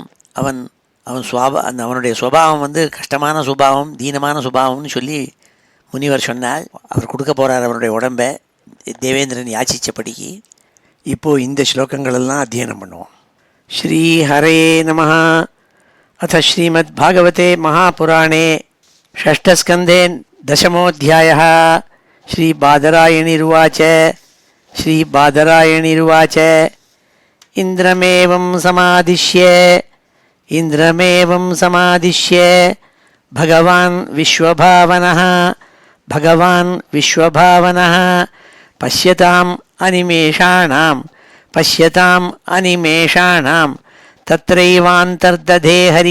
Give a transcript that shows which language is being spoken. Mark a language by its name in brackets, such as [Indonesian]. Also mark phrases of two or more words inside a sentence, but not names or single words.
[Tamil] அவனுடைய சுபாவம் கஷ்டமான சுபாவம், தீனமான சுபாவம்னு சொல்லி முனிவர் சொன்னால் அவர் கொடுக்க போகிறார் அவருடைய உடம்பை தேவேந்திரன் யாச்சிச்சபடிக்கு. இப்போது இந்த ஸ்லோகங்களெல்லாம் அத்தியனம் பண்ணுவோம். [Sanskrit] श्री हरे नमः। अथ श्रीमत् भागवते महापुराणे षष्ठस्कन्धे दशमोऽध्यायः. श्रीबादरायणिरुवाच श्रीबादरायणिरुवाच इन्द्रमेवं समादिश्य भगवान् विश्वभावनः पश्यताम् अनिमेषाणां तत्रैवान्तर्दधे